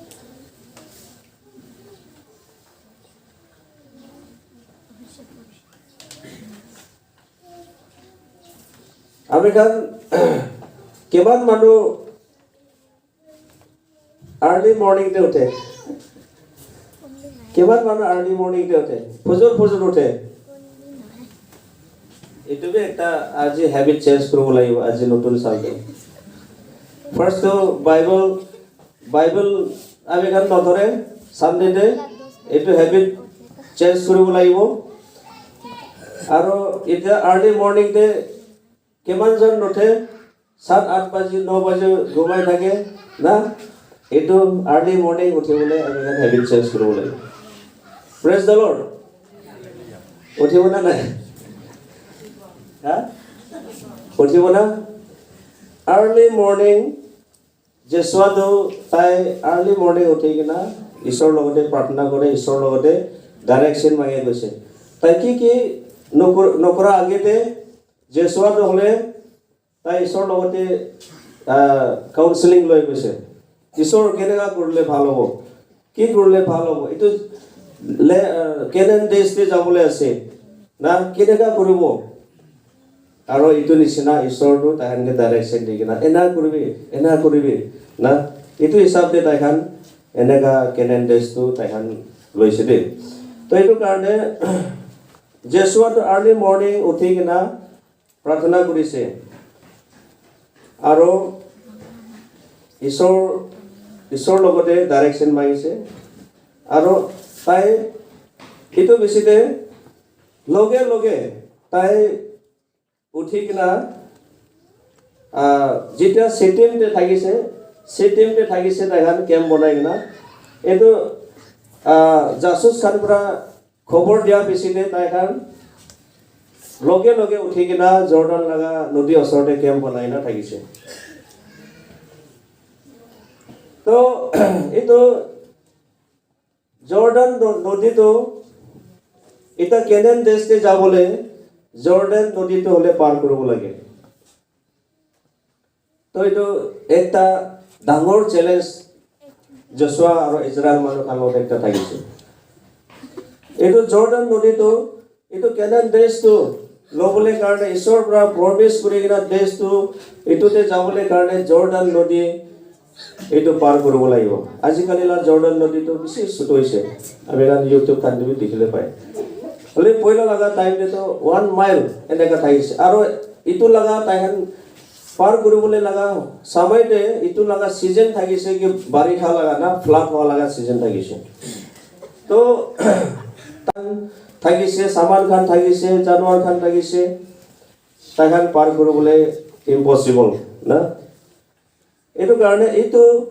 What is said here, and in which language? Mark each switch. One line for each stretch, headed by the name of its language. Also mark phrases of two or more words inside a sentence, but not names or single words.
Naga Pidgin: American kiman manu
English: early morning
Naga Pidgin: te uthe kiman manu
English: early morning
Naga Pidgin: te uthe fujur uthe itu be ekta aji
English: habit change
Naga Pidgin: koribo lagibo aji notun salde
English: First to
Naga Pidgin: Bible আমি খান নধরে Sunday day এটো
English: habit change
Naga Pidgin: কৰিব লাগিব আৰু এটা
English: early morning
Naga Pidgin: তে কিমান জন উঠে 7-8 বাজি 9 বাজি ঘুমাই থাকে না এটো
English: early morning
Naga Pidgin: উঠিবলৈ আমি খান
English: habit change
Naga Pidgin: কৰিব লাগিব
English: Praise the Lord
Naga Pidgin: উঠিব না নাই হা উঠিব না
English: early morning
Naga Pidgin: Joshua to tai
English: early morning
Naga Pidgin: uthi kina ishor logote pratna kore ishor logote direction mangi goise tai ki nokora agete Joshua to hole tai ishor logote counseling loi goise ishor kenega korle bhal hobo ki korle bhal hobo itu Canaan desh te jabole ase na kenega koribo aro itu nisina ishor to tahanke direction digina ena koribi na itu hisab de taihan enega Canaan desh to taihan loise de to itu karone Joshua to early morning uthi kina prarthana korise aro ishor logote direction mangise aro tai itu besite loge tai uthi kina jeta Shittim te thagise taihan camp bonai kina eto jasus khan pura khobor dia besine taihan loge uthi kina Jordan laga nodi osorte camp bonai na thagise to eto Jordan nodi to eta Canaan desh te jabole Jordan nodi to hole par koribo lage to eto ekta dangor challenge Joshua aro Israel manu khanot ekta thagise eto Jordan nodi to eto Canaan desh to lobole karone ishor pura promise kori kina desh to eto te jabole karone Jordan nodi eto par koribo lagibo ajikali la Jordan nodi to bishi suto hoise ami kan YouTube kan dibi dikhile pai hole poila laga time te to 1 mile eneka thagise aro itu laga taihan par koribole laga samay te itu laga season thagise ki barikha laga na flood howa laga season thagise to thagise saman khan thagise janwar khan thagise taihan par koribole impossible na etu karone itu